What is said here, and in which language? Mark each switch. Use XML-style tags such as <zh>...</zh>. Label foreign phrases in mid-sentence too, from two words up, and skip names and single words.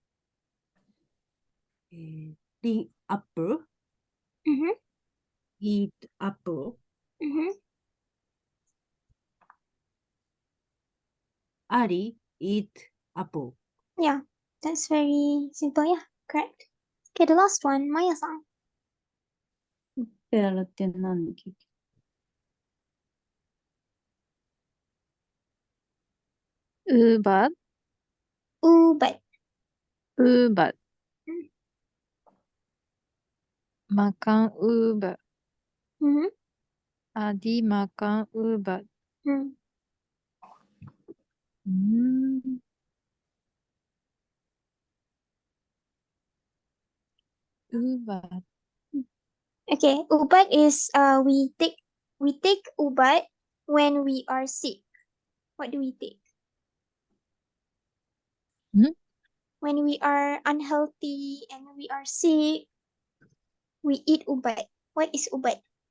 <en>Apple, Mm-hmm. eat apple. Mm-hmm. Ari eat apple. Yeah, that's very simple. Yeah, correct. Okay, the last one, Maya-san.</en> <ja>ペアルって何だっけ</ja> <ms>Ubat. Ubat. Ubat. Mm. Makan ubat. Mm-hmm. Adi makan ubat. Mm. Ubat.</ms> <en>Okay, ubat is we take ubat when we are sick. What do we take? When we are unhealthy and we are sick, we eat ubat. What is ubat?</en>